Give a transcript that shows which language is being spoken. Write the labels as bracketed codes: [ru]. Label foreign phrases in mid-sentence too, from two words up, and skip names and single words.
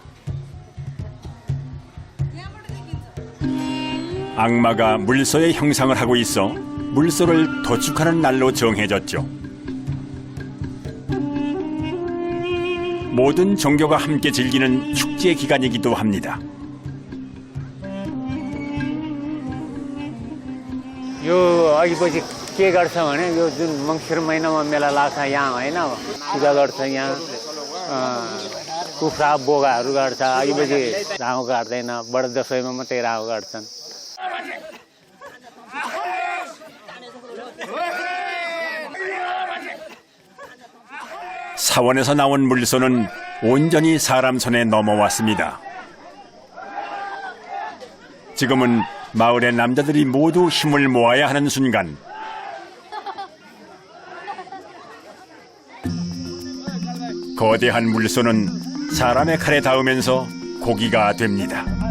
[ko] 악마가 물소의 형상을 하고 있어 물소를 도축하는 날로 정해졌죠. 모든 종교가 함께 즐기는 축제 기간이기도 합니다. [ne] यो अघिपछि के गर्छ भने यो जुन मङ्सिर महिनामा मेला लाग्छ यहाँ होइन पूजा गर्छ यहाँ कुखुरा बोगाहरू गर्छ अघिपछि राहु काट्दैन बडा दसैँमा मात्रै राहु काट्छन् [ko] 사원에서 나온 물소는 온전히 사람 손에 넘어왔습니다. 지금은 마을의 남자들이 모두 힘을 모아야 하는 순간, 거대한 물소는 사람의 칼에 닿으면서 고기가 됩니다.